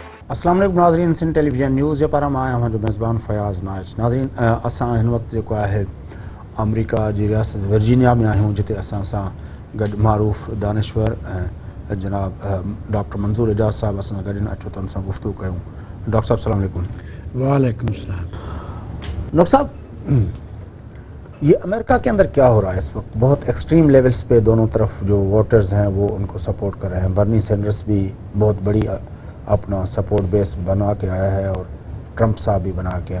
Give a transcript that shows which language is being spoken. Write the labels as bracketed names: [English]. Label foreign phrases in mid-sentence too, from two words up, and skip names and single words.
[Arabic] السلام علیکم [Sindhi] ناظرین، سن [English] television news [Sindhi] پر ہم آیا ہوں جو میزبان فیاض ناج. ناظرین اساں ہن وقت جو ہے امریکہ جی ریاست ورجینیا میں آیا ہوں جتے اساں ساں گڈ معروف دانشور جناب ڈاکٹر منظور اعجاز صاحب اساں گڈن اچو تن ساں گفتگو کیوں. [Urdu] ڈاکٹر صاحب [Arabic] السلام علیکم. وعلیکم السلام. [Urdu] ڈاکٹر صاحب، یہ امریکہ کے اندر کیا ہو رہا ہے اس وقت؟ بہت [English] extreme levels [Urdu] پہ دونوں طرف جو ووٹرز ہیں وہ ان کو سپورٹ کر رہے ہیں. برنی سینڈرس بھی بہت بڑی اپنا [English] support base [Urdu] بنا کے آیا ہے اور ٹرمپ صاحب بھی بنا کے ہیں.